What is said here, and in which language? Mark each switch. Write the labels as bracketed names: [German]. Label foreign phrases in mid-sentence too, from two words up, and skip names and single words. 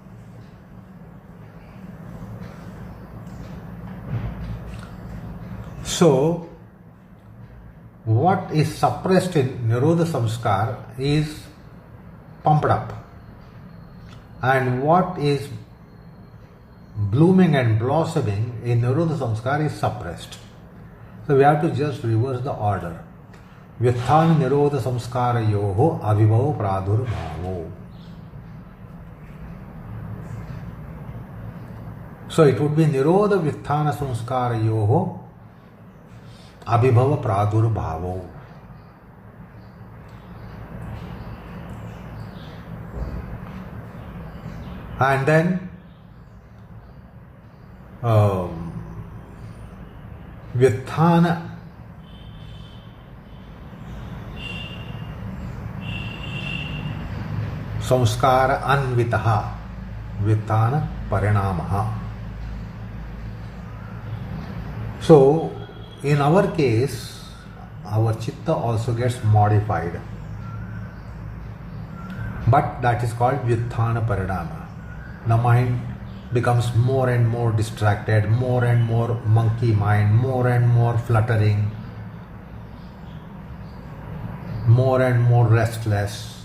[English] So, what is suppressed in [Sanskrit] Nirodha Sanskar [English] is pumped up, and what is blooming and blossoming in [Sanskrit] Nirodha Sanskar [English] is suppressed. So, we have to just reverse the order. [Sanskrit] Vyutthana Nirodha Sanskara yoho avibhava pradurbhavo. So, it would be Nirodha Vyutthana Sanskara yoho abhibhava pradurbhavo. [English] And then [Sanskrit] Vyutthana samskara anvitaha Vyutthana parinamaha. [English] So in our case, our chitta also gets modified, but that is called [Sanskrit] Vyutthana Parinama. [English] The mind becomes more and more distracted, more and more monkey mind, more and more fluttering, more and more restless.